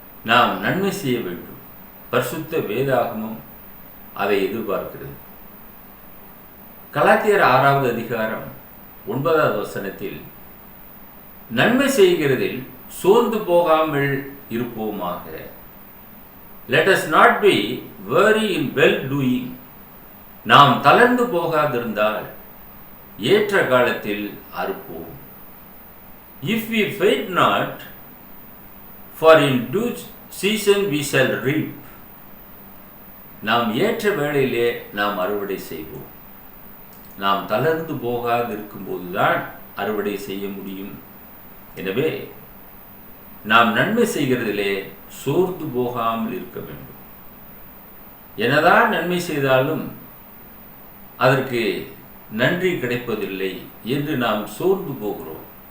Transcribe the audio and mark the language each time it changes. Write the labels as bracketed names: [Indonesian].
[Tamil] நாம் நன்மை செய்ய வேண்டும். பரிசுத்த வேதாகமம் அதை எதிர்பார்க்கிறது. கலாத்தியர் 6வது அதிகாரம் 9வது வசனத்தில் நன்மை செய்கிறதில் சோர்ந்து போகாமல் இருப்போமாக. [English] Let us not be weary in well doing. [Tamil] நாம் தளர்ந்து போகாதிருந்தால் ஏற்ற காலத்தில் அறுப்போம். [English] If we faint not, for in due season we shall reap. [Tamil] நாம் ஏற்ற வேளையிலே நாம் அறுவடை செய்வோம். நாம் தளர்ந்து போகாதிருக்கும் போதுதான் அறுவடை செய்ய முடியும். எனவே நாம் நன்மை செய்கிறதிலே சோர்ந்து போகாமல் இருக்க வேண்டும். என்னதான் நன்மை செய்தாலும் அதற்கு நன்றி கிடைப்பதில்லை என்று நாம் சோர்ந்து போகிறோம்.